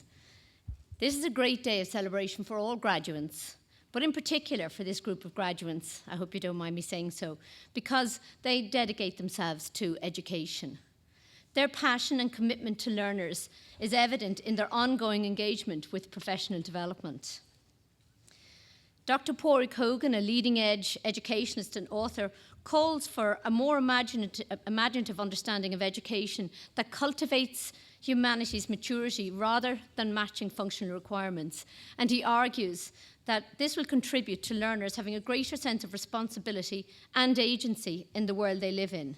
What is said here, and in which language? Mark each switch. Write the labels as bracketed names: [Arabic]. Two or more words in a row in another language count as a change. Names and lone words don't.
[English] This is a great day of celebration for all graduates, but in particular for this group of graduates, I hope you don't mind me saying so, because they dedicate themselves to education. Their passion and commitment to learners is evident in their ongoing engagement with professional development. Dr. Pádraig Hogan, a leading-edge educationist and author, calls for a more imaginative understanding of education that cultivates humanity's maturity rather than matching functional requirements. And he argues that this will contribute to learners having a greater sense of responsibility and agency in the world they live in.